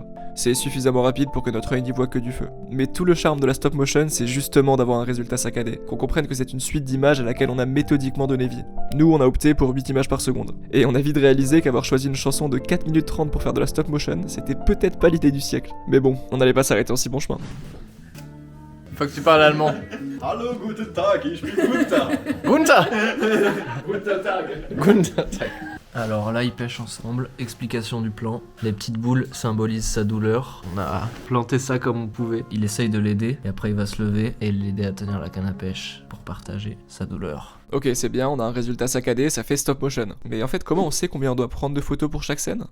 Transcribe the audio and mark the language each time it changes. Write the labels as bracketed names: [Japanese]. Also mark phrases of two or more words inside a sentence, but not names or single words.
[French] C'est suffisamment rapide pour que notre œil n'y voit que du feu. Mais tout le charme de la stop motion, c'est justement d'avoir un résultat saccadé, qu'on comprenne que c'est une suite d'images à laquelle on a méthodiquement donné vie. Nous, on a opté pour 8 images par seconde. Et on a vite réalisé qu'avoir choisi une chanson de 4 minutes 30 pour faire de la stop motion, c'était peut-être pas l'idée du siècle. Mais bon, on n'allait pas s'arrêter en si bon chemin. Faut que tu parles allemand. [German] Hallo, guten Tag, ich bin Gunther. Gunther. Guten Tag. Gunther. [French] Alors là, ils pêchent ensemble. Explication du plan. Les petites boules symbolisent sa douleur. On a planté ça comme on pouvait. Il essaye de l'aider et après il va se lever et l'aider à tenir la canne à pêche pour partager sa douleur. Ok, c'est bien, on a un résultat saccadé, ça fait stop motion. Mais en fait, comment on sait combien on doit prendre de photos pour chaque scène?